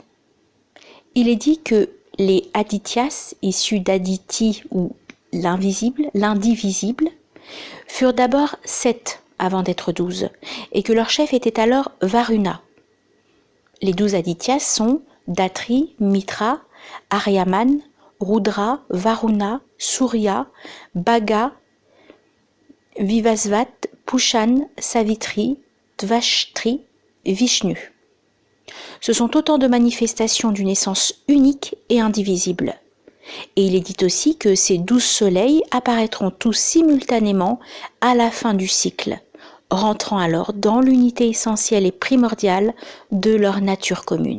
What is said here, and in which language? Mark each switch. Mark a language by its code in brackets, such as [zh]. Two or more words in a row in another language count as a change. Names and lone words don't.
[fr] Il est dit que les Adityas, issus d'Aditi ou l'indivisible, furent d'abord 7 avant d'être 12, et que leur chef était alors Varuna. Les 12 Adityas sont Datri, Mitra, Aryaman, Rudra, Varuna, Surya, Bhaga, Vivasvat, Pushan, Savitri, Tvashtri, Vishnu. Ce sont autant de manifestations d'une essence unique et indivisible. Et il est dit aussi que ces 12 soleils apparaîtront tous simultanément à la fin du cycle, rentrant alors dans l'unité essentielle et primordiale de leur nature commune.